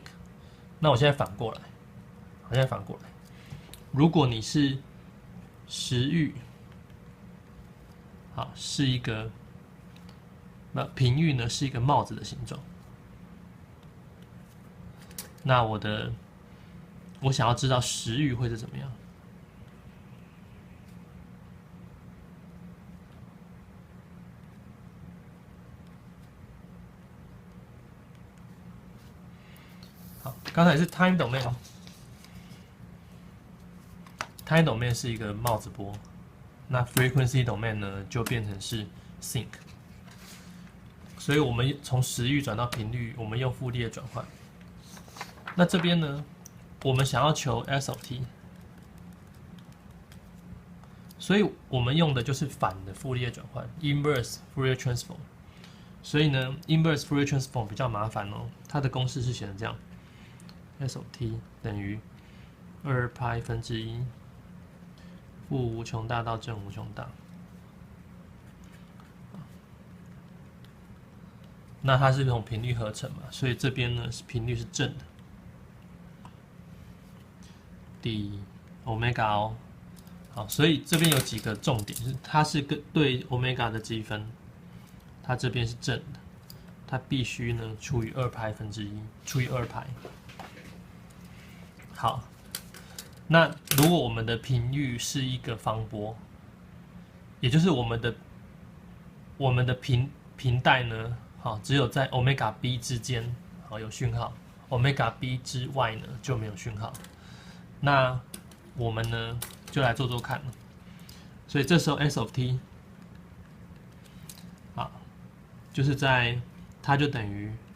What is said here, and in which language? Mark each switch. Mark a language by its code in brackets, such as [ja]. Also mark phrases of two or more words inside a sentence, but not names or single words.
[zh] 那我現在反過來，如果你是时域，好，是一個，那频域呢是一個帽子的形狀，那我想要知道时域會是怎麼樣？好，剛才是 [en] time domain。 time domain [zh] 是一個帽子波，那 [en] frequency domain [zh] 呢就變成是 sinc。所以我們從时域轉到頻率，我們用傅立葉轉換。那這邊呢，我們想要求 [en] S of t， [zh] 所以我們用的就是反的傅立葉轉換 [en] （inverse Fourier transform）。 [zh] 所以呢 ， [en] inverse Fourier transform [zh] 比較麻煩哦。它的公式是寫成這樣 ： [en] S of t [zh] 等於2π1負無窮大到正無窮大。那它是从頻率合成嘛，所以這邊呢是頻率是正的。底 omega 哦，好，所以這邊有幾個重點，就是它是對 omega 的積分，它這邊是正的，它必須呢除以2π1，除以2π。好，那如果我們的頻域是一個方波，也就是我們的頻帶呢，好，只有在 [en] omega b [zh] 之間好有訊號 ， [en] omega b [zh] 之外呢就沒有訊號。那我們呢就來做做看，所以這時候 [en] S of t [zh] 好，就是它就等於